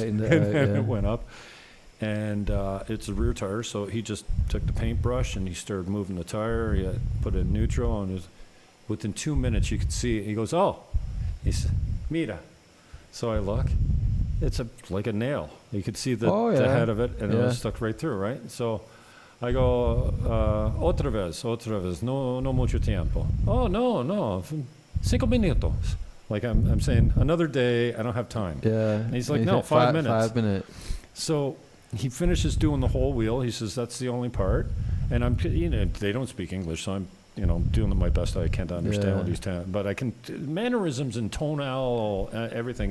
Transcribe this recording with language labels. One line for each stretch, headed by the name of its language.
English: And it went up. And it's a rear tire, so he just took the paintbrush and he started moving the tire. He put it in neutral, and within 2 minutes you could see it. He goes, oh. He said, mira. So I look. It's like a nail. You could see the head of it, and it was stuck right through, right? So I go,
Spanish: otra vez, no mucho tiempo. Oh, no, 5 minutos.
English: Like I'm saying, another day, I don't have time. Yeah. And he's like, no, 5 minutes. 5 minutes. So he finishes doing the whole wheel. He says, that's the only part. And they don't speak English, so I'm, doing my best I can to understand what he's telling. But I can, mannerisms and tonal, everything.